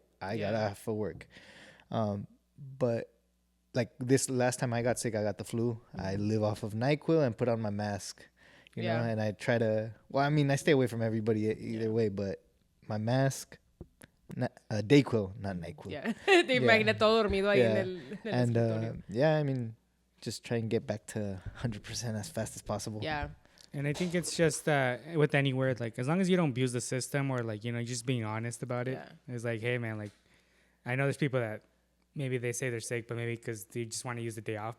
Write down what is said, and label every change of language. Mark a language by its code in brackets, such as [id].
[en] I got off for work. But like this last time I got sick, I got the flu. I live off of NyQuil and put on my mask. You know, and I try to. Well, I mean, I stay away from everybody either way, but my mask, Dayquil, not NyQuil. Yeah. [es] Te imaginé todo dormido ahí en el [en] And [es] escritorio. [en] yeah, I mean, just try and get back to 100% as fast as possible. Yeah. And I think it's just with any word, like as long as you don't abuse the system or like, you know, just being honest about it. Yeah. It's like, hey man, like I know there's people that maybe they say they're sick, but maybe because they just want to use the day off.